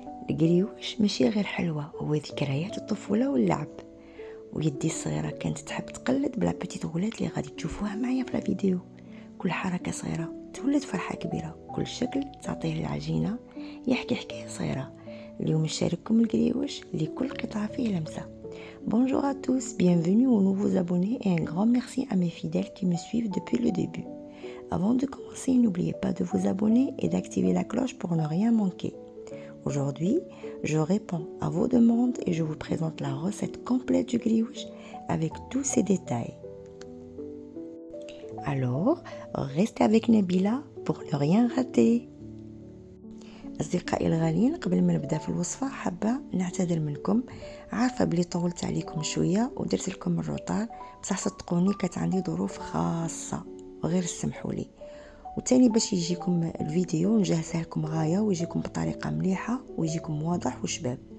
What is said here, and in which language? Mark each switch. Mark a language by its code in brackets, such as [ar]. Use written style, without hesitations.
[ar] القريوش ماشي غير حلوة، هو ذكريات الطفولة واللعب. ويدي الصغيرة كانت تحب تقلد [fr] بلا بيتيت غولات [ar] اللي غادي تشوفوها معايا في الفيديو. كل حركة صغيرة تولد فرحة كبيرة، كل شكل تعطيه العجينة يحكي حكاية صغيرة. اليوم نشارككم القريوش لكل قطعة فيه لمسة. [fr] Bonjour à tous, bienvenue aux nouveaux abonnés et un grand merci à mes fidèles qui me suivent depuis le début. Avant de commencer, n'oubliez pas de vous abonner et d'activer la cloche pour ne rien manquer. Aujourd'hui, je réponds à vos demandes et je vous présente la recette complète du grioche avec tous ses détails. Alors, restez avec Nabila pour ne rien rater. [ar] أصدقائي الغاليين، قبل ما نبدأ في الوصفة حابة نعتذر منكم. عارفة بلي طولت عليكم شوية ودرت لكم الروطار، بصح صدقوني كانت عندي ظروف خاصة وغير سمحوا لي. وتاني باش يجيكم الفيديو نجهزها لكم غاية ويجيكم بطريقة مليحة ويجيكم واضح وشباب.